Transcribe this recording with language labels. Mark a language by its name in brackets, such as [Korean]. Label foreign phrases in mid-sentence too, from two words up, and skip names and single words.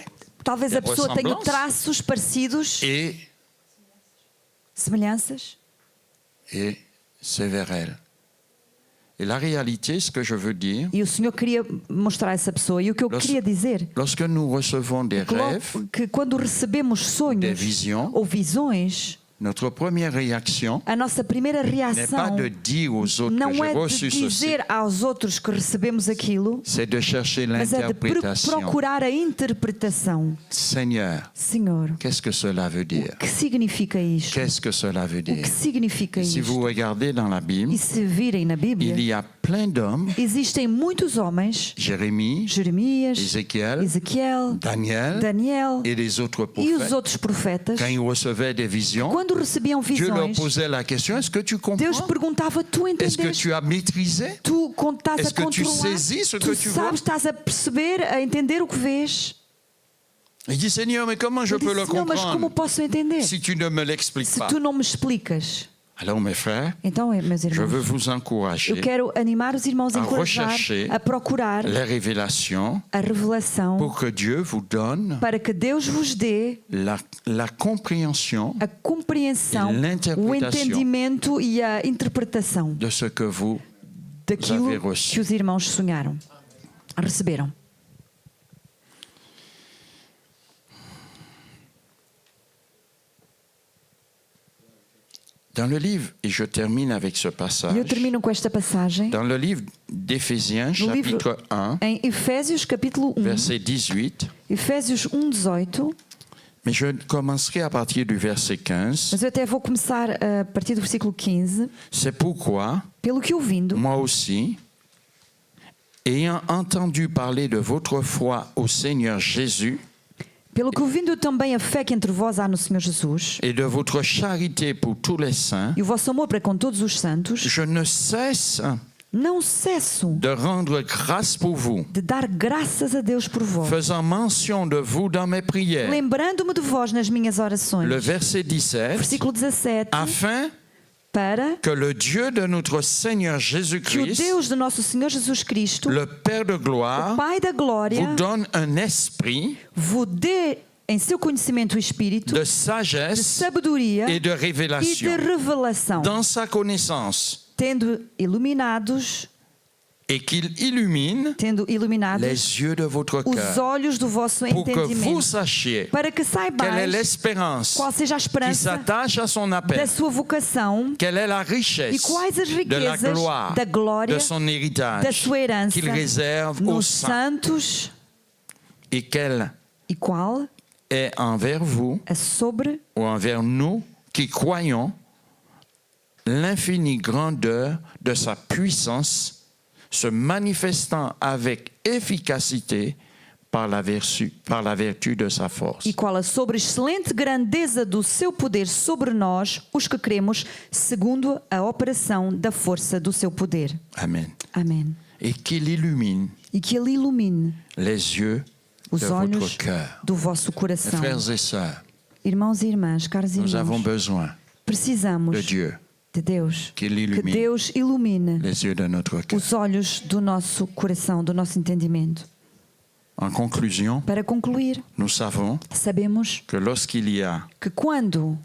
[Portuguese] Talvez a de pessoa tenha [French] ressemblance. [Portuguese] traços parecidos, [French] Et [Portuguese] semelhanças. [French] c'est vers elle. Et la réalité, ce que je veux dire, [Portuguese] E o Senhor queria mostrar essa pessoa. E o que eu queria dizer, [French] lorsque nous recevons des rêves, [Portuguese] que quando recebemos [French] des [Portuguese] sonhos [French] visions, [Portuguese] ou visões, [French] notre première réaction [Portuguese] a nossa primeira [French] n'est pas [Portuguese] reação [French] de dire aux autres que [Portuguese] não [French] j'ai [Portuguese] é [French] reçu [Portuguese] de [French] ceci, [Portuguese] dizer aos outros que recebemos aquilo, [French] c'est de chercher [Portuguese] mas é de [French] l'interprétation. [Portuguese] procurar a interpretação. [French] Seigneur, [Portuguese] Senhor, [French] qu'est-ce que cela veut dire? [Portuguese] o que significa isto? [French] Qu'est-ce que cela veut [Portuguese] O [French] dire? [Portuguese] que significa [French] Si vous [Portuguese] isto? [French] regardez dans la Bible, [Portuguese] E se virem na [French] il [Portuguese] Bíblia, [French] y a plein d'hommes, [Portuguese] existem muitos homens, [French] Jérémie, [Portuguese] Jeremias, [French] Ézéchiel, [Portuguese] Ezequiel, [French] Daniel [Portuguese] Daniel [French] et les autres [Portuguese] e os [French] prophètes, [Portuguese] outros profetas, [French] quand ils recevaient des visions, [Portuguese] quando quando recebiam [French] Dieu leur [Portuguese] visões, [French] posait la question, est-ce que tu [Portuguese] Deus [French] comprends? [Portuguese] perguntava: tu [French] Est-ce que [Portuguese] entendes? [French] tu as maîtrisé? [Portuguese] Tu estás [French] Est-ce [Portuguese] a [French] que tu [Portuguese] controlar? [French] saisis ce [Portuguese] Tu [French] que tu vois? [Portuguese] sabes, estás a perceber, a entender o que vês? [French] Il dit, Seigneur, mais comment je [Portuguese] Eu [French] peux le [Portuguese] disse: Senhor, mas como [French] comprendre [Portuguese] posso entender [French] si tu ne me l'expliques [Portuguese] se [French] pas? [Portuguese] tu não me explicas? [French] Alors, mes frères, [Portuguese] Então, meus [French] je veux [Portuguese] irmãos, [French] vous [Portuguese] eu [French] encourager [Portuguese] quero animar os irmãos a [French] a [Portuguese] encorajar, [French] rechercher [Portuguese] a procurar [French] les révélations [Portuguese] a revelação [French] pour que Dieu vous donne [Portuguese] para que Deus vos dê [French] la compréhension [Portuguese] a compreensão, E l'interpretação. o entendimento e a interpretação [French] de ce que vous [Portuguese] daquilo [French] avez reçu. [Portuguese] que os irmãos sonharam, receberam. [French] Dans le livre, et je termine avec ce passage, [Portuguese] E eu termino com esta passagem [French] dans le livre d'Éphésiens, [Portuguese] no livro [French] chapitre 1, [Portuguese] em Efésios capítulo 1, [French] verset 18, [Portuguese] Efésios 1:18. [French] mais je commencerai à partir du verset 15. [Portuguese] Mas eu até vou começar a partir do versículo 15. [French] C'est pourquoi, [Portuguese] Pelo que ouvindo, [French] moi aussi, ayant entendu parler de votre foi au Seigneur Jésus [Portuguese] pelo que ouvindo também a fé que entre vós há no Senhor Jesus [French] et de votre charité pour tous les saints, [Portuguese] e o vosso amor para com todos os santos, [French] je ne cesse [Portuguese] não cesso [French] de rendre grâce pour vous, [Portuguese] de dar graças a Deus por vós, [French] faisant mention de vous dans mes prières. [Portuguese] lembrando-me de vós nas minhas orações. [French] Le verset 17, [Portuguese] Versículo 17. [French] afin [Portuguese] Para [French] que le Dieu de notre Seigneur [Portuguese] que o [French] Jésus-Christ, [Portuguese] Deus de nosso Senhor Jesus Cristo, [French] le Père de gloire, [Portuguese] o Pai da glória, [French] vous donne un esprit [Portuguese] vos dê em seu conhecimento o espírito [French] de [Portuguese] de [French] sagesse [Portuguese] sabedoria [French] et de [Portuguese] e de [French] révélation [Portuguese] revelação, [French] dans sa connaissance, [Portuguese] tendo iluminados [French] et qu'il illumine les yeux de votre [Portuguese] os [French] cœur [Portuguese] olhos do vosso [French] pour que vous [Portuguese] entendimento, [French] sachiez [Portuguese] para que [French] quelle est [Portuguese] saibais [French] l'espérance [Portuguese] qual seja a [French] qui [Portuguese] esperança [French] s'attache à son [Portuguese] da [French] appel, [Portuguese] sua vocação [French] quelle est la [Portuguese] e [French] richesse [Portuguese] quais as [French] de la [Portuguese] riquezas [French] gloire [Portuguese] da glória [French] de son [Portuguese] da [French] héritage [Portuguese] sua herança [French] qu'il réserve aux [Portuguese] nos [French] saints, [Portuguese] santos [French] et quelle [Portuguese] e qual [French] est envers vous [Portuguese] é sobre [French] ou envers nous qui croyons l'infinie grandeur de sa puissance se manifestant avec efficacité par la vertu de sa force. [Portuguese] e qual a sobre excelente grandeza do seu poder sobre nós, os que cremos, segundo a operação da força do seu poder. [French] Amen. [Portuguese] Amém. [French] Et qu'il illumine [Portuguese] E que Ele ilumine [French] les yeux [Portuguese] os [French] de votre [Portuguese] olhos [French] cœur. [Portuguese] do vosso [French] Mes [Portuguese] coração. [French] frères et sœurs, [Portuguese] Irmãos e irmãs, caros [French] nous avons [Portuguese] irmãos, [French] besoin [Portuguese] precisamos [French] de Dieu [Portuguese] de Deus, [French] qu'il [Portuguese] que [French] illumine [Portuguese] Deus ilumine [French] les yeux de notre cœur. [Portuguese] os olhos do nosso coração, do nosso entendimento. [French] En conclusion, [Portuguese] Para concluir, [French] nous savons [Portuguese] sabemos [French] que lorsqu'il y a [Portuguese] que quando